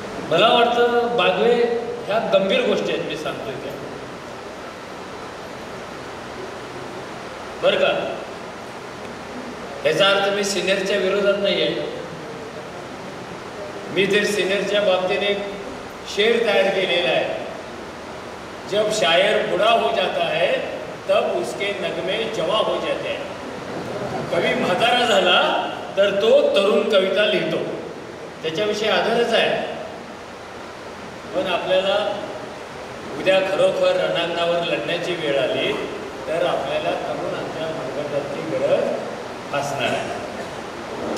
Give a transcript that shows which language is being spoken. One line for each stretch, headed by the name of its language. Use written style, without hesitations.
Marathi: मला वाटतं बागवे ह्या गंभीर गोष्टी आहेत मी सांगतोय त्या. बरं का. याचा अर्थ मी सिनियरच्या विरोधात नाही आहे. मी तर सिनियरच्या बाबतीत एक शेर तयार केलेला आहे.
Hindi: जब शायर बूढ़ा हो जाता है तब उसके नगमे जवा हो जाते हैं.
Marathi: कवी म्हातारा झाला तर तो तरुण कविता लिहितो. त्याच्याविषयी आदरच आहे. पण आपल्याला उद्या खरोखर रणांगणावर लढण्याची वेळ आली तर आपल्याला तरुणांच्या मनगटाची गरज असणार आहे.